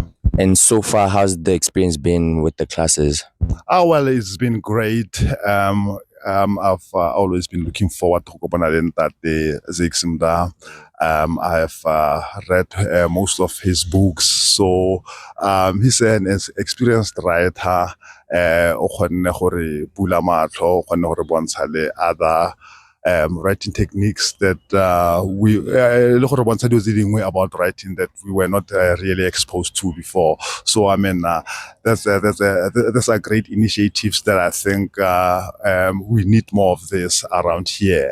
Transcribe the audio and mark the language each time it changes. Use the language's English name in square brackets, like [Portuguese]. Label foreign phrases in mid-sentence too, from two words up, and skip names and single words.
[English] And so far, how's the experience been with the classes? Oh, well, it's been great. I've always been looking forward to that the Zakes. I have read most of his books. So he's an experienced writer. [Tswana] O kgonne gore bula matlho, o kgonne gore bontsha le [English] other writing techniques that we about writing that we were not really exposed to before. So I mean, that's a great initiatives that I think we need more of this around here.